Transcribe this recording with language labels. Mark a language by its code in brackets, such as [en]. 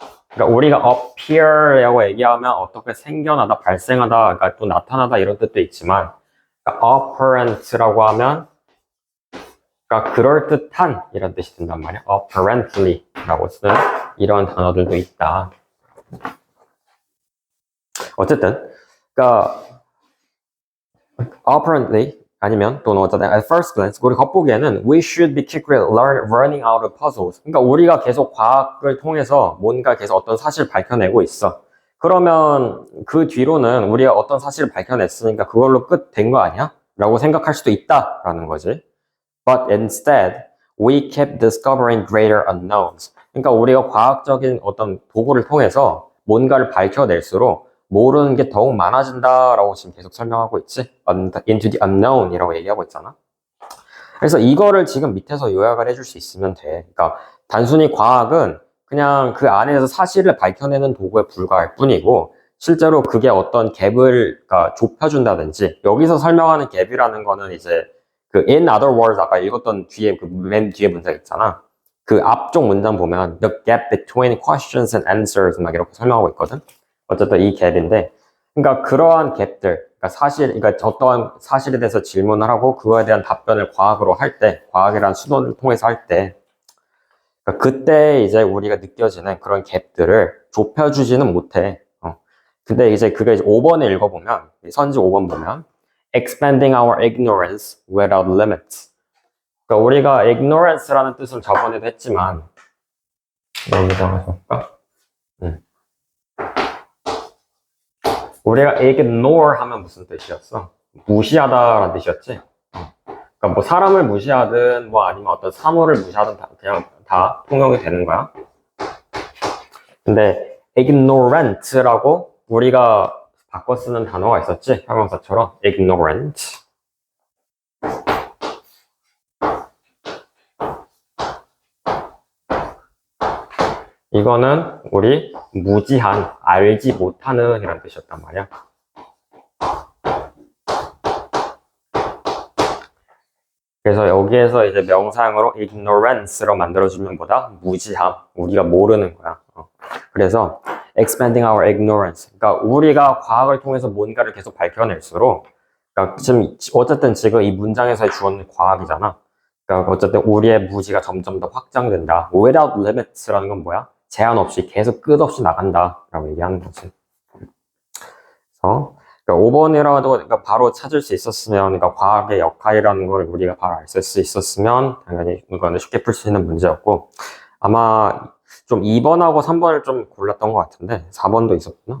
[ko] 그러니까 우리가 appear라고 얘기하면 어떻게 생겨나다, 발생하다, 그러니까 또 나타나다 이런 뜻도 있지만 그러니까 apparent라고 하면 그러니까 그럴듯한 이런 뜻이 든단 말이야. apparently라고 쓰는 이런 단어들도 있다. 어쨌든 그러니까 apparently 아니면 또는 어쨌든 [en] at first glance [ko] 우리 겉보기에는 [en] we should be quickly learning out of puzzles. [ko] 그러니까 우리가 계속 과학을 통해서 뭔가 계속 어떤 사실을 밝혀내고 있어. 그러면 그 뒤로는 우리가 어떤 사실을 밝혀냈으니까 그걸로 끝 된 거 아니야? 라고 생각할 수도 있다라는 거지. [en] But instead, we keep discovering greater unknowns. [ko] 그러니까 우리가 과학적인 어떤 도구를 통해서 뭔가를 밝혀낼수록 모르는 게 더욱 많아진다라고 지금 계속 설명하고 있지. [en] Into the unknown [ko] 이라고 얘기하고 있잖아. 그래서 이거를 지금 밑에서 요약을 해줄 수 있으면 돼. 그러니까 단순히 과학은 그냥 그 안에서 사실을 밝혀내는 도구에 불과할 뿐이고 실제로 그게 어떤 갭을 그러니까 좁혀준다든지 여기서 설명하는 갭이라는 거는 이제 그 [en] in other words [ko] 아까 읽었던 뒤에 그 맨 뒤에 문장 있잖아. 그 앞쪽 문장 보면 [en] the gap between questions and answers [ko] 막 이렇게 설명하고 있거든. 어쨌든 이 갭인데, 그러니까 그러한 갭들, 그러니까 그러니까 어떠한 사실에 대해서 질문을 하고 그거에 대한 답변을 과학으로 할 때, 과학이라는 수단을 통해서 할 때, 그러니까 그때 이제 우리가 느껴지는 그런 갭들을 좁혀주지는 못해. 근데 이제 그게 이제 5번에 읽어보면, 선지 5번 보면, [en] expanding our ignorance without limits. [ko] 그러니까 우리가 ignorance라는 뜻을 저번에도 했지만 여기다가 볼까? 우리가 ignore 하면 무슨 뜻이었어? 무시하다라는 뜻이었지? 그러니까 뭐 사람을 무시하든 뭐 아니면 어떤 사물을 무시하든 그냥 다 통용이 되는 거야. 근데 ignorant라고 우리가 바꿔 쓰는 단어가 있었지? 형용사처럼 ignorant. 이거는 우리 무지한, 알지 못하는 이란 뜻이었단 말이야. 그래서 여기에서 이제 명사형으로 ignorance로 만들어주면 보다 무지함, 우리가 모르는 거야. 그래서 [en] expanding our ignorance. [ko] 그러니까 우리가 과학을 통해서 뭔가를 계속 밝혀낼수록, 그러니까 어쨌든 지금 이 문장에서의 주어는 과학이잖아. 그러니까 어쨌든 우리의 무지가 점점 더 확장된다. [en] without limits [ko] 라는 건 뭐야? 제한 없이 계속 끝없이 나간다라고 얘기하는 거지. 그래서 그러니까 5번이라도 그러니까 바로 찾을 수 있었으면, 그러니까 과학의 역할이라는 걸 우리가 바로 알 수 있었으면 당연히 이거는 쉽게 풀 수 있는 문제였고, 아마 좀 2번하고 3번을 좀 골랐던 것 같은데 4번도 있었구나.